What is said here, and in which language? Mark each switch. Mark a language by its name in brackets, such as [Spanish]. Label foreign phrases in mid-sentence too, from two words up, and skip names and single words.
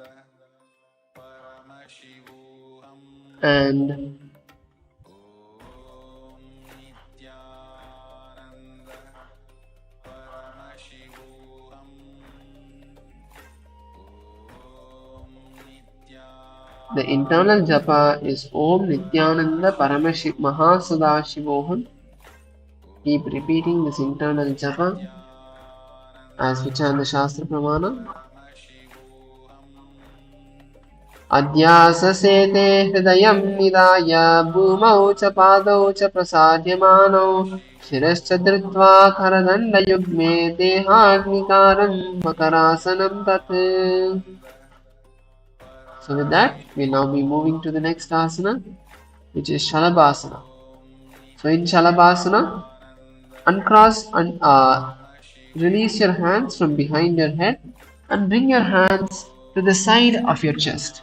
[English] And the internal japa is [Sanskrit] ॐ नित्यानन्द परमशिव महासदाशिवोऽहम्. [English] Keep repeating this internal japa as we chant the Shastra Pramana. [Sanskrit] अध्यास्य शेते हृदयं निधाय भूमौ च पादौ च प्रसार्यमाणौ शिरश्च धृत्वा करदण्डयुग्मे देहाग्निकारं मकरासनं तत्. [English] So with that, we'll now be moving to the next asana, which is Shalabhasana. So in Shalabhasana, uncross and release your hands from behind your head and bring your hands to the side of your chest.